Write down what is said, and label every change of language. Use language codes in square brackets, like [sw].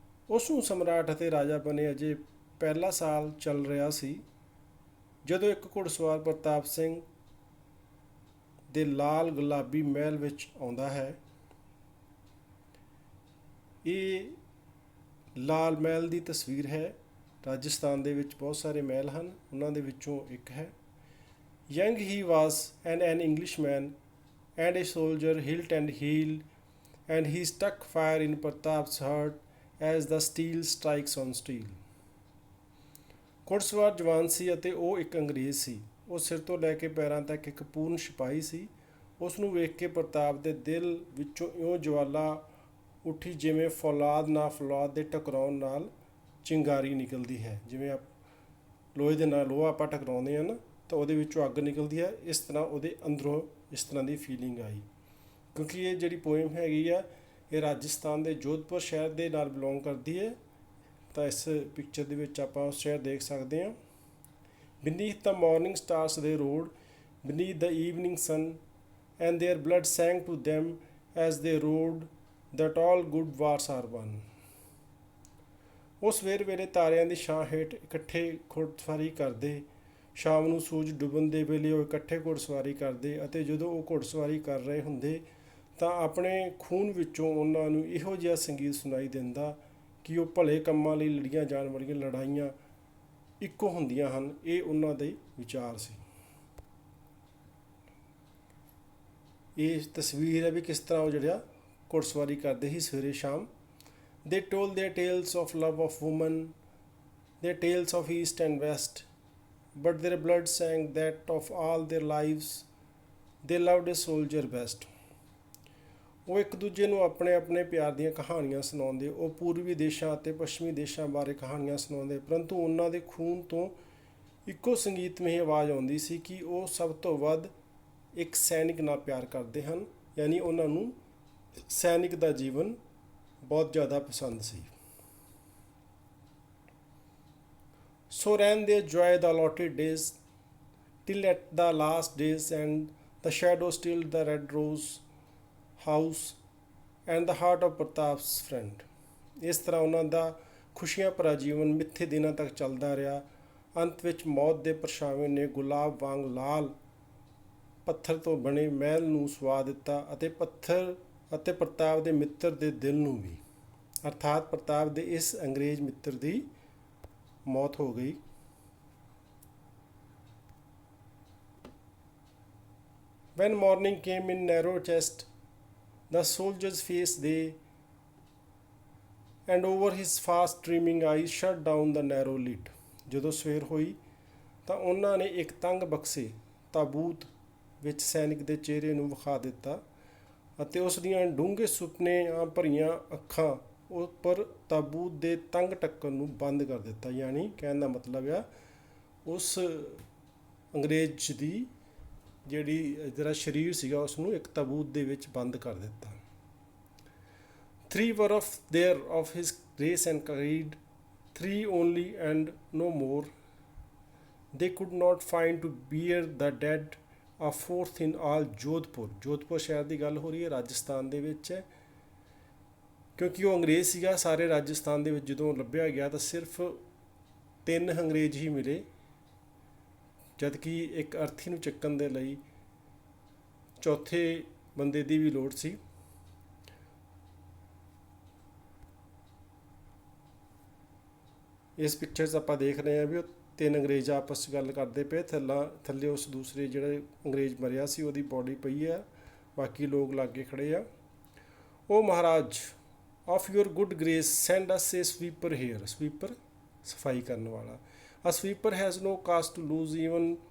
[pa] ਉਸ ਨੂੰ ਸਮਰਾਟ ਅਤੇ ਰਾਜਾ ਬਣੇ ਅਜੇ ਪਹਿਲਾ ਸਾਲ ਚੱਲ ਰਿਹਾ ਸੀ ਜਦੋਂ ਇੱਕ ਘੁੜਸਵਾਰ ਪ੍ਰਤਾਪ ਸਿੰਘ ਦੇ ਲਾਲ ਗੁਲਾਬੀ ਮਹਿਲ ਵਿੱਚ ਆਉਂਦਾ ਹੈ। ਇਹ ਲਾਲ ਮਹਿਲ ਦੀ ਤਸਵੀਰ ਹੈ। ਰਾਜਸਥਾਨ ਦੇ ਵਿੱਚ ਬਹੁਤ ਸਾਰੇ ਮਹਿਲ ਹਨ, ਉਹਨਾਂ ਦੇ ਵਿੱਚੋਂ ਇੱਕ ਹੈ। [en] Young he was and an Englishman and a soldier hilt and heel, and he struck fire in Pratap's heart as the steel strikes on steel. [pa] ਘੁੜਸਵਾਰ ਜਵਾਨ ਸੀ ਅਤੇ ਉਹ ਇੱਕ ਅੰਗਰੇਜ਼ ਸੀ। ਉਹ ਸਿਰ ਤੋਂ ਲੈ ਕੇ ਪੈਰਾਂ ਤੱਕ ਇੱਕ ਪੂਰਨ ਸਿਪਾਹੀ ਸੀ। ਉਸ ਨੂੰ ਵੇਖ ਕੇ ਪ੍ਰਤਾਪ ਦੇ ਦਿਲ ਵਿੱਚੋਂ ਇਉਂ ਜਵਾਲਾ ਉੱਠੀ ਜਿਵੇਂ ਫੌਲਾਦ ਨਾਲ ਫੌਲਾਦ ਦੇ ਟਕਰਾਉਣ ਨਾਲ ਚਿੰਗਾਰੀ ਨਿਕਲਦੀ ਹੈ। ਜਿਵੇਂ ਲੋਹੇ ਦੇ ਨਾਲ ਲੋਹਾ ਆਪਾਂ ਟਕਰਾਉਂਦੇ ਹਾਂ ਨਾ, ਤਾਂ ਉਹਦੇ ਵਿੱਚੋਂ ਅੱਗ ਨਿਕਲਦੀ ਹੈ। ਇਸ ਤਰ੍ਹਾਂ ਉਹਦੇ ਅੰਦਰੋਂ ਇਸ ਤਰ੍ਹਾਂ ਦੀ ਫੀਲਿੰਗ ਆਈ। ਕਿਉਂਕਿ ਇਹ ਜਿਹੜੀ ਪੋਇਮ ਹੈਗੀ ਆ ਇਹ ਰਾਜਸਥਾਨ ਦੇ ਜੋਧਪੁਰ ਸ਼ਹਿਰ ਦੇ ਨਾਲ ਬਿਲੋਂਗ ਕਰਦੀ ਹੈ। ਤਾਂ ਇਸ ਪਿਕਚਰ ਦੇ ਵਿੱਚ ਆਪਾਂ ਉਸ ਸ਼ਹਿਰ ਦੇਖ ਸਕਦੇ ਹਾਂ। [en] beneath the morning stars they rode, beneath the evening sun, and their blood sang to them as they rode that all good wars are won. [pa] ਉਹ ਸਵੇਰ ਵੇਲੇ ਤਾਰਿਆਂ ਦੀ ਛਾਂ ਹੇਠ ਇਕੱਠੇ ਘੁੜਸਵਾਰੀ ਕਰਦੇ। ਸ਼ਾਮ ਨੂੰ ਸੂਰਜ ਡੁੱਬਣ ਦੇ ਵੇਲੇ ਉਹ ਇਕੱਠੇ ਘੁੜਸਵਾਰੀ ਕਰਦੇ ਅਤੇ ਜਦੋਂ ਉਹ ਘੁੜਸਵਾਰੀ ਕਰ ਰਹੇ ਹੁੰਦੇ ਤਾਂ ਆਪਣੇ ਖੂਨ ਵਿੱਚੋਂ ਉਹਨਾਂ ਨੂੰ ਇਹੋ ਜਿਹਾ ਸੰਗੀਤ ਸੁਣਾਈ ਦਿੰਦਾ ਕਿ ਉਹ ਭਲੇ ਕੰਮਾਂ ਲਈ ਲੜੀਆਂ ਜਾਣ ਵਾਲੀਆਂ ਲੜਾਈਆਂ ਇੱਕੋ ਹੁੰਦੀਆਂ ਹਨ। ਇਹ ਉਹਨਾਂ ਦੇ ਵਿਚਾਰ ਸੀ। ਇਹ ਤਸਵੀਰ ਹੈ ਵੀ ਕਿਸ ਤਰ੍ਹਾਂ ਉਹ ਜਿਹੜਾ ਘੁੜਸਵਾਰੀ ਕਰਦੇ ਸੀ ਸਵੇਰੇ ਸ਼ਾਮ। [en] They told their tales of love of woman, their tales of east and west, but their blood sang that of all their lives they loved a soldier best. [pa] ਉਹ ਇੱਕ ਦੂਜੇ ਨੂੰ ਆਪਣੇ ਆਪਣੇ ਪਿਆਰ ਦੀਆਂ ਕਹਾਣੀਆਂ ਸੁਣਾਉਂਦੇ। ਉਹ ਪੂਰਬੀ ਦੇਸ਼ਾਂ ਅਤੇ ਪੱਛਮੀ ਦੇਸ਼ਾਂ ਬਾਰੇ ਕਹਾਣੀਆਂ ਸੁਣਾਉਂਦੇ, ਪਰੰਤੂ ਉਹਨਾਂ ਦੇ ਖੂਨ ਤੋਂ ਇੱਕੋ ਸੰਗੀਤਮਈ ਆਵਾਜ਼ ਆਉਂਦੀ ਸੀ ਕਿ ਉਹ ਸਭ ਤੋਂ ਵੱਧ ਇੱਕ ਸੈਨਿਕ ਨਾਲ ਪਿਆਰ ਕਰਦੇ ਹਨ। ਯਾਨੀ ਉਹਨਾਂ ਨੂੰ ਸੈਨਿਕ ਦਾ ਜੀਵਨ ਬਹੁਤ ਜ਼ਿਆਦਾ ਪਸੰਦ ਸੀ। [en] So ran their joy the allotted days, till at the last days and the shadow stilled the red rose house and the heart of Pratap's friend. [pa] ਇਸ ਤਰ੍ਹਾਂ ਉਹਨਾਂ ਦਾ ਖੁਸ਼ੀਆਂ ਭਰਾ ਜੀਵਨ ਮਿੱਥੇ ਦਿਨਾਂ ਤੱਕ ਚੱਲਦਾ ਰਿਹਾ। ਅੰਤ ਵਿੱਚ ਮੌਤ ਦੇ ਪਰਛਾਵੇਂ ਨੇ ਗੁਲਾਬ ਵਾਂਗ ਲਾਲ ਪੱਥਰ ਤੋਂ ਬਣੇ ਮਹਿਲ ਨੂੰ ਸੁਆ ਦਿੱਤਾ ਅਤੇ ਪੱਥਰ ਅਤੇ ਪ੍ਰਤਾਪ ਦੇ ਮਿੱਤਰ ਦੇ ਦਿਲ ਨੂੰ ਵੀ, ਅਰਥਾਤ ਪ੍ਰਤਾਪ ਦੇ ਇਸ ਅੰਗਰੇਜ਼ ਮਿੱਤਰ ਦੀ ਮੌਤ ਹੋ ਗਈ। [en] When morning came in narrow chest, the soldier's face they, and over his fast dreaming eyes shut down the narrow lid. [pa] ਜਦੋਂ ਸਵੇਰ ਹੋਈ ਤਾਂ ਉਹਨਾਂ ਨੇ ਇੱਕ ਤੰਗ ਬਕਸੇ ਤਾਬੂਤ ਵਿੱਚ ਸੈਨਿਕ ਦੇ ਚਿਹਰੇ ਨੂੰ ਵਿਖਾ ਦਿੱਤਾ ਅਤੇ ਉਸ ਦੀਆਂ ਡੂੰਘੇ ਸੁਪਨਿਆਂ ਭਰੀਆਂ ਅੱਖਾਂ ਉੱਪਰ ਤਾਬੂਤ ਦੇ ਤੰਗ ਢੱਕਣ ਨੂੰ ਬੰਦ ਕਰ ਦਿੱਤਾ। ਯਾਨੀ ਕਹਿਣ ਦਾ ਮਤਲਬ ਆ ਉਸ ਅੰਗਰੇਜ਼ ਦੀ ਜਿਹੜਾ ਸਰੀਰ ਸੀਗਾ ਉਸ ਨੂੰ ਇੱਕ ਤਾਬੂਤ ਦੇ ਵਿੱਚ ਬੰਦ ਕਰ ਦਿੱਤਾ। [en] Three were of there of his grace and creed, three only and no more. They could not find to bear the dead, a fourth in all Jodhpur. [pa] Jodhpur ਸ਼ਹਿਰ ਦੀ ਗੱਲ ਹੋ ਰਹੀ ਹੈ, ਰਾਜਸਥਾਨ ਦੇ ਵਿੱਚ ਹੈ। ਕਿਉਂਕਿ ਉਹ ਅੰਗਰੇਜ਼ ਸੀਗਾ, ਸਾਰੇ ਰਾਜਸਥਾਨ ਦੇ ਵਿੱਚ ਜਦੋਂ ਲੱਭਿਆ ਗਿਆ ਤਾਂ ਸਿਰਫ 3 ਅੰਗਰੇਜ਼ ਹੀ ਮਿਲੇ, ਜਦਕਿ ਇੱਕ ਅਰਥੀ ਨੂੰ ਚੱਕਣ ਦੇ ਲਈ ਚੌਥੇ ਬੰਦੇ ਦੀ ਵੀ ਲੋੜ ਸੀ। ਇਸ ਪਿਕਚਰ 'ਚ ਆਪਾਂ ਦੇਖ ਰਹੇ ਹਾਂ ਵੀ ਉਹ 3 ਅੰਗਰੇਜ਼ ਆਪਸ 'ਚ ਗੱਲ ਕਰਦੇ ਪਏ। ਥੱਲੇ ਉਸ ਦੂਸਰੇ ਜਿਹੜੇ ਅੰਗਰੇਜ਼ ਮਰਿਆ ਸੀ ਉਹਦੀ ਬੋਡੀ ਪਈ ਆ, ਬਾਕੀ ਲੋਕ ਲਾਗੇ ਖੜ੍ਹੇ ਆ। ਉਹ ਮਹਾਰਾਜ [en] of your good grace send us a sweeper here. Sweeper [pa] ਸਫਾਈ ਕਰਨ ਵਾਲਾ। [en] A sweeper has no cause to lose even